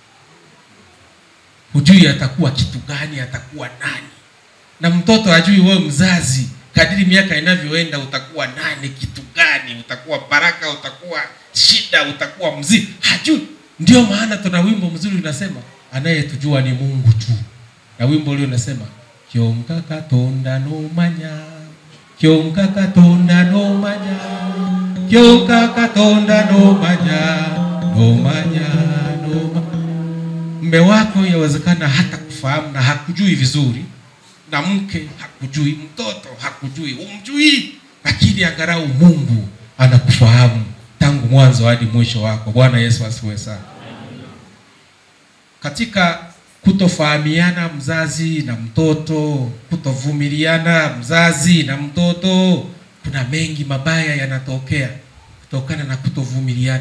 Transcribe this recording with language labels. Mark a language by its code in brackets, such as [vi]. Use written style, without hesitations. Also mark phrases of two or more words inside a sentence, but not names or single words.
[sw] Hujui atakuwa kitu gani, atakuwa nani. Na mtoto hajui wewe mzazi, kadiri miaka inavyoenda utakuwa nani, kitu gani, utakuwa baraka, utakuwa shida, utakuwa mzigo. Hajui. Ndio maana tuna wimbo mzuri unasema anayetujua ni Mungu tu. Na wimbo ule unasema [nyn] Kyonka katonda no manya, Kyonka katonda no manya, Kyonka katonda no manya, no manya, no manya. [sw] Mume wako yawezekana hata kufahamu na hakujui vizuri, na mke hakujui, mtoto hakujui, umjui, lakini angalau Mungu anakufahamu tangu mwanzo hadi mwisho wako. Bwana Yesu asifiwe sana. Katika kutofahamiana mzazi na mtoto, kutovumiliana mzazi na mtoto, kuna mengi mabaya yanatokea kutokana na kutovumiliana.